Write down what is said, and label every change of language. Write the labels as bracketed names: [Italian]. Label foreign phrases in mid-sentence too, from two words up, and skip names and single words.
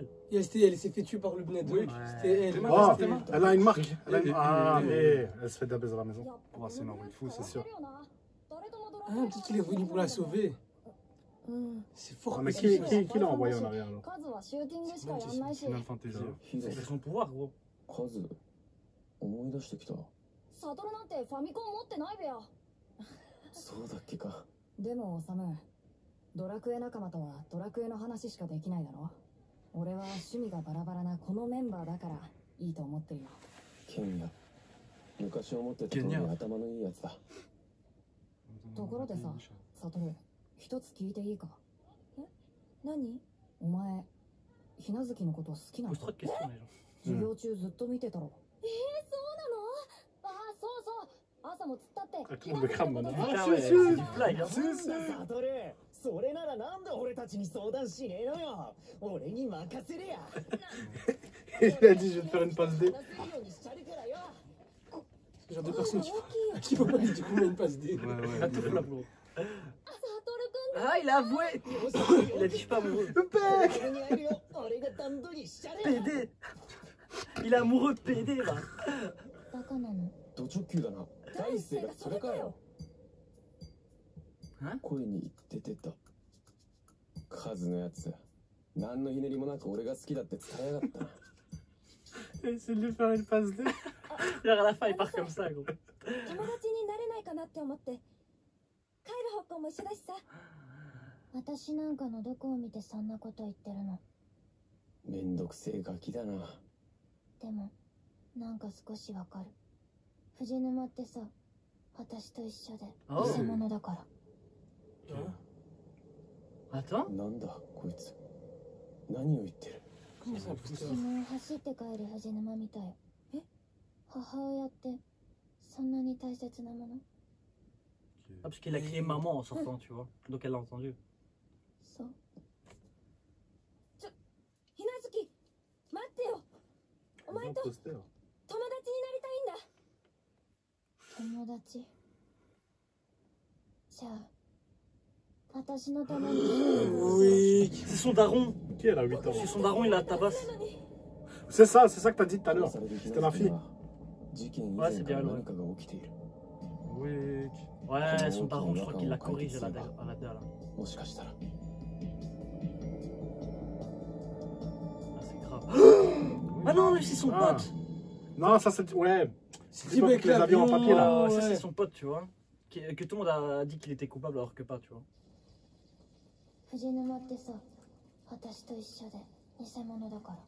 [French] Et elle s'est fait tuer par le Bned. Oui. C'était elle. Oh, C'était- elle a une marque. Elle a une- Et- Ah, et- mais elle se fait d'abaiser à la maison. Oh, c'est énorme, il faut, C'est sûr. Ah, peut-être qu'il est venu pour la sauver. C'est fort. Ah, mais possible. qui l'a envoyé en arrière alors? Final Fantasy. [Japanese] ヒロ [French] C'est son pouvoir, gros. [Japanese] カズ思い出してきた。サトルなんてファミコン持ってないべや。そうだっけか。でもオサム、ドラクエ仲間とはドラクエの話しかできないだろ。俺は趣味がバラバラなこのメンバーだからいいと思ってるよ。ケンヤ。昔思ってた通り頭のいいやつだ。ところでさ、サトル、一つ聞いていいか？え？何？お前、ひなずきのこと好きなの？ [French] Pose trop de questions, les gens. [Japanese] 授業中ずっと見てたろ。そうなの？ああ、そうそう。朝もつったって。 [French] Ah, tout le monde le crame maintenant. Ah Ah, ouais, c'est c'est sûr. du flag, hein. [Japanese] サトル、それならなんで俺たちに相談しねえのよ。俺に任せれや。 [French] Il a dit je vais te faire une passe D. [Japanese] 話せるようにしちゃるからよ。 [French] Ce genre de personne qui peut pas lui dire combien il passe des. Ouais, ouais. Il a tout fait là, gros. [Japanese] サトルくん [French] Ah, il a avoué. Il a dit, je suis pas amoureux. [Japanese] 俺に会えるよ。俺が段取りしちゃるよ。 [French] PD. Il est amoureux de PD, là. [Japanese] バカなの。ド直球だな。第一声がそれかよ。声に出てた。カズのやつ。何のひねりもなく俺が好きだって伝えやがったな。 [French] Essaye de lui faire une passe D. Genre, à la fin, il part comme ça, gros. [Japanese] 友達になれないかなって思って。帰る方向も一緒だしさ。私なんかのどこを見てそんなこと言ってるの。めんどくせえガキだな。でも、なんか少しわかる。藤沼ってさ、私と一緒で偽物だから。 [French] Attends. [Japanese] なんだこいつ。何を言ってる。昨日走って帰る藤沼見たよ。え？母親ってそんなに大切なもの？ [French] Ah, parce qu'il a crié maman en sortant, tu vois. Donc elle l'a entendu. [Japanese] そう。ひなずき、待ってよ。お前と友達になりたいんだ。友達。じゃあ、私のために。 [French] Oui. C'est son daron. Qui elle a 8 ans? C'est son daron, il la tabasse. C'est ça que t'as dit tout à l'heure. C'était ma fille. [Japanese] 事件以前から何かが起きている。 [French] Oui. Ouais, son daron, je crois qu'il la corrige à la dalle. [Japanese] もしかしたら。 [French] Ah, c'est grave. Ah non, lui, c'est son Ah. pote. Non, ça c'est. Ouais. C'est C'est pas avec les avions en papier là. Ouais, ça, c'est son pote, tu vois. Que tout le monde a dit qu'il était coupable alors que pas, tu vois. [Japanese] 藤沼ってさ、私と一緒で偽物だから。